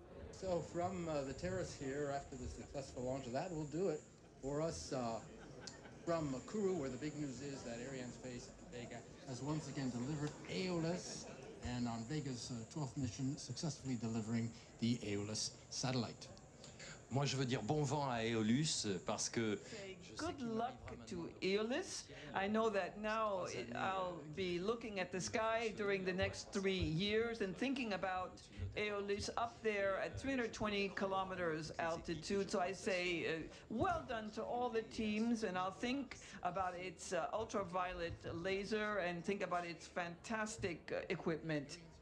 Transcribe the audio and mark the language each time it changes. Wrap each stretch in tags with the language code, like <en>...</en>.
<en>So from the terrace here, after the successful launch of that, will do it for us from Kourou, where the big news is that Arianespace Vega has once again delivered Aeolus, and on Vega's 12th mission, successfully delivering the Aeolus satellite.</en> <fr>Moi, je veux dire bon vent à Aeolus parce que</fr> <en>good luck to Aeolus. I know that now I'll be looking at the sky during the next 3 years and thinking about Aeolus up there at 320 kilometers altitude. So I say well done to all the teams, and I'll think about its ultraviolet laser and think about its fantastic equipment.</en>